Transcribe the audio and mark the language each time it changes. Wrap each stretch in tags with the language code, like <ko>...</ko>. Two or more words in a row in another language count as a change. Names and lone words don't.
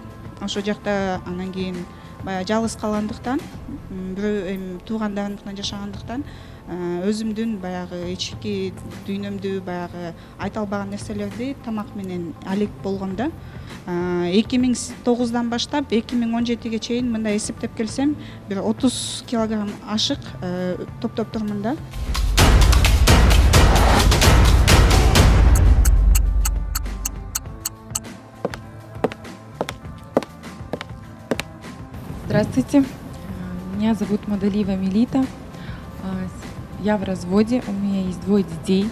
<ky>Ошол жакта анан кийин баягы жалгыз калгандыктан, бирөө туугандарымдыкынан жашагандыктан өзүмдүн баягы ички дүйнөмдү баягы айта албаган нерселерди тамак менен алек болгондо 2009 баштап 2017 чейин мындай эсептеп келсем бир 30 килограмм ашык топтоп турмун да.</ky> <ru>Здравствуйте, меня зовут Мадалиева Мелита. Я в разводе, у меня есть 2 детей.</ru>